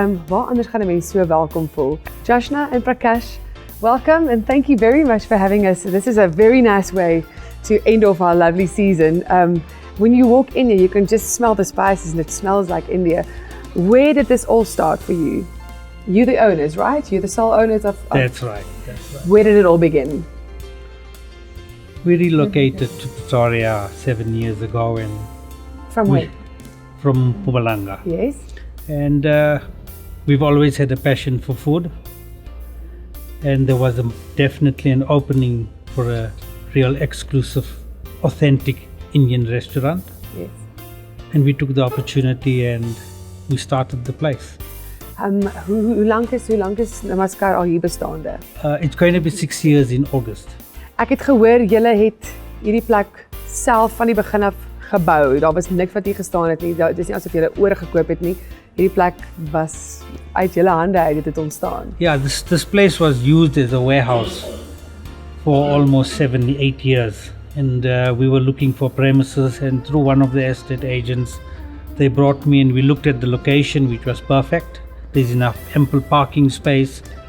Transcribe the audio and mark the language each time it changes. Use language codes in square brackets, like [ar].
[af] Waar anders gaan 'n mens so welkom voel? [en] Joshna and Prakash, welcome and thank you very much for having us. This is a very nice way to end off our lovely season. When you walk in here, you can just smell the spices and it smells like India. Where did this all start for you? You're the owners, right? You're the sole owners of... That's right. Where did it all begin? We relocated to Pretoria 7 years ago and From where? from Mpumalanga. Yes. And we've always had a passion for food. And there was definitely an opening for a real exclusive, authentic Indian restaurant. Yes. And we took the opportunity and we started the place. [af] Hoe lank is Namaskar al hier bestaande? [en] It's going to be 6 years in August. [af] Ek het gehoor julle het hierdie plek self van die begin af gebou. Daar was niks wat hier gestaan het nie. Dit is nie asof julle oorgekoop het nie. Hierdie plek was uit julle hande uit dit ontstaan. [en] Yeah, this place was used as a warehouse for almost 7-8 years. And we were looking for premises, and through one of the estate agents, they brought me and we looked at the location, which was perfect. There's enough ample parking space.